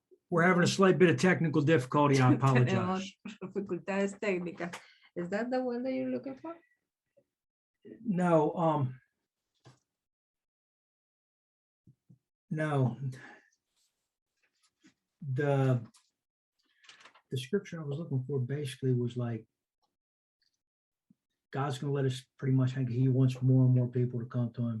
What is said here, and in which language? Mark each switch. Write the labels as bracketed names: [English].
[English] We're having a slight bit of technical difficulty. I apologize. [Spanish] Tenemos dificultades técnicas. [English] Is that the one that you're looking for? No, no. The scripture I was looking for basically was like, God's gonna let us pretty much think he wants more and more people to come to him.